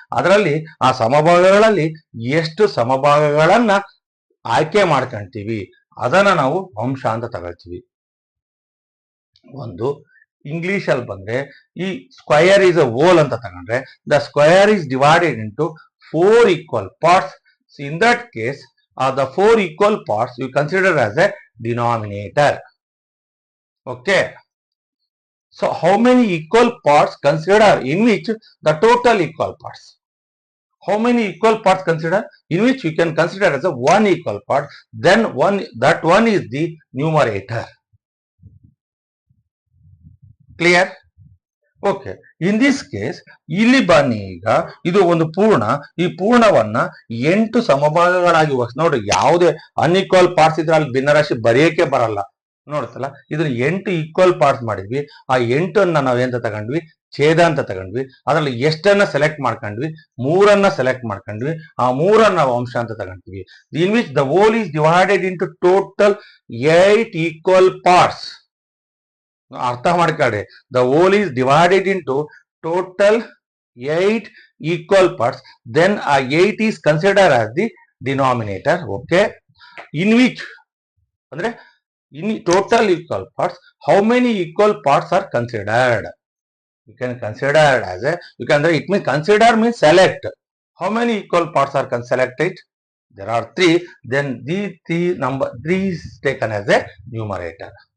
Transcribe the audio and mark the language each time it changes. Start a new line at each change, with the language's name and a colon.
Kannada: ಅದರಲ್ಲಿ ಆ ಸಮಭಾಗಗಳಲ್ಲಿ ಎಷ್ಟು ಸಮಭಾಗಗಳನ್ನ ಆಯ್ಕೆ ಮಾಡ್ಕೊಂತೀವಿ ಅದನ್ನ ನಾವು ಅಂಶ ಅಂತ ತಗೊಳ್ತೀವಿ. ಒಂದು ಇಂಗ್ಲಿಷ್ ಅಲ್ಲಿ ಬಂದ್ರೆ
English: ಈ square is a whole ಅಂತ ತಗೊಂಡ್ರೆ the square is divided into 4 equal parts. So in that case, the 4 equal parts you consider as a denominator. Okay. So how many equal parts consider in which the total equal parts? How many equal parts consider in which we can consider as a one equal part? Then that one is the numerator. Clear? Okay. In this case
Kannada: ಇಲ್ಲಿ ಬನ್ನಿ, ಈಗ ಇದು ಒಂದು ಪೂರ್ಣ. ಈ ಪೂರ್ಣವನ್ನ 8 ಸಮಭಾಗಗಳಾಗಿ ನೋಡ್ರಿ, ಯಾವುದೇ
English: unequal parts
Kannada: ಇದ್ರೆ ಅಲ್ಲಿ ಭಿನ್ನರಾಶಿ ಬರೆಯಕ್ಕೆ ಬರಲ್ಲ. ನೋಡ್ತಲ್ಲ, ಇದ್ರ 8
English: equal parts
Kannada: ಮಾಡಿದ್ವಿ. ಆ 8 ನಾವೇಂತ ತಗೊಂಡ್ವಿ? ಛೇದ ಅಂತ ತಗೊಂಡ್ವಿ. ಅದರಲ್ಲಿ ಎಷ್ಟನ್ನ ಸೆಲೆಕ್ಟ್ ಮಾಡ್ಕೊಂಡ್ವಿ? 3 ಸೆಲೆಕ್ಟ್ ಮಾಡ್ಕೊಂಡ್ವಿ. ಆ 3 ನಾವು ಅಂಶ ಅಂತ ತಗೊಂಡ್ವಿ.
English: In which the whole is divided into total 8 equal parts.
Kannada: ಅರ್ಥ ಮಾಡ್ಕೊಳ್ಳಿ,
English: The whole is divided into total 8 equal parts. Then ಆ 8 is consider as the denominator. Okay. In which ಅಂದ್ರೆ in total equal parts, how many equal parts are considered? You can consider as A, ಅಂದ್ರೆ it means consider means select. How many equal parts R selected? There are 3. Then the number 3 is taken as a numerator.